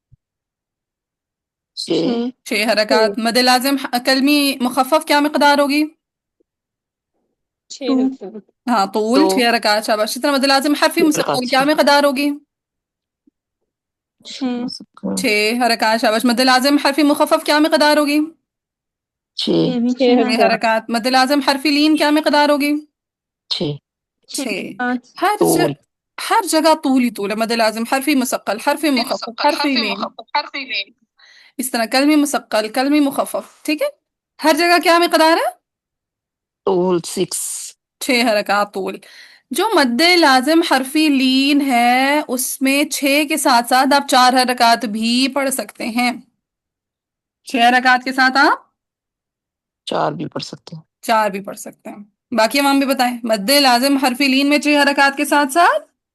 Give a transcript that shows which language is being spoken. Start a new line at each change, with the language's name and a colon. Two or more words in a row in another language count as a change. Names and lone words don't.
Urdu: 6 6 حرکات. مد لازم کلمی مخفف کیا مقدار ہوگی؟ 6 حرف ہاں طول دو 6 حرکات. شاباش. اسی طرح مد لازم حرفی حرکات مسقل کیا 6 مقدار ہوگی؟ 6 6 حرکات. شاباش. مد لازم حرفی مخفف کیا مقدار ہوگی؟ 6 بھی 6 6 حرکات حرکات. مد لازم حرفی لین کیا مقدار ہوگی؟ 6 6. 5 ہر طول ہر جگہ طول ہی طول ہے. مد لازم حرفی مسقل، حرفی مخفف، حرفی لین. اس طرح کلمی مسقل، کلمی مخفف. ٹھیک ہے ہر جگہ کیا مقدار ہے؟ طول 6. 6 حرکات طول. جو مد لازم حرفی لین ہے اس میں 6 کے ساتھ ساتھ آپ 4 حرکات بھی پڑھ سکتے ہیں. 6 حرکات کے ساتھ آپ 4 بھی پڑھ سکتے ہیں. 4 بھی پڑھ سکتے ہیں. باقی امام بھی بتائیں. مد لازم حرفی لین میں 6 حرکات کے ساتھ ساتھ